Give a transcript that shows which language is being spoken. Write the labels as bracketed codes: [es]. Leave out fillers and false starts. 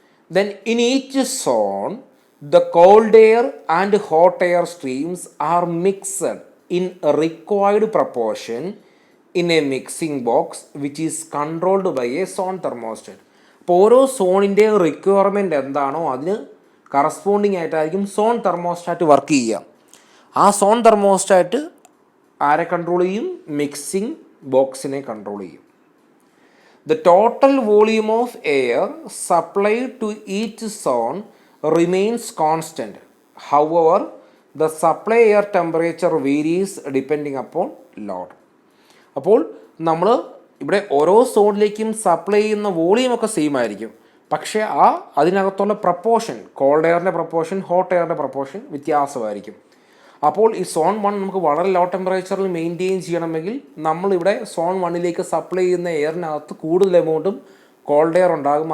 [en] Then in each zone the cold air and hot air streams are mixed in required proportion in a mixing box which is controlled by a zone thermostat. [ml] അപ്പോൾ ഓരോ സോണിൻ്റെ requirement എന്താണോ അതിന് corresponding ആയിട്ടായിരിക്കും zone thermostat work ചെയ്യുക. ആ zone thermostat ആരെ control ചെയ്യും, mixing ബോക്സിനെ control ചെയ്യും. [en] The total volume of air supplied to each zone remains constant. However, the supply air temperature varies depending upon load. [ml] അപ്പോൾ നമ്മൾ ഇവിടെ ഓരോ സോണിലേക്കും സപ്ലൈ ചെയ്യുന്ന വോളിയമൊക്കെ സെയിം ആയിരിക്കും, പക്ഷേ അതിനകത്തുള്ള proportion, called എയറിൻ്റെ proportion hot എയറിൻ്റെ proportion വ്യത്യാസമായിരിക്കും. അപ്പോൾ ഈ സോൺ 1 നമുക്ക് വളരെ ലോ ടെമ്പറേച്ചറിൽ മെയിൻറ്റെയിൻ ചെയ്യണമെങ്കിൽ നമ്മളിവിടെ സോൺ 1ലേക്ക് സപ്ലൈ ചെയ്യുന്ന എയറിനകത്ത് കൂടുതൽ എമൗണ്ടും കോൾഡ് എയർ ഉണ്ടാകും.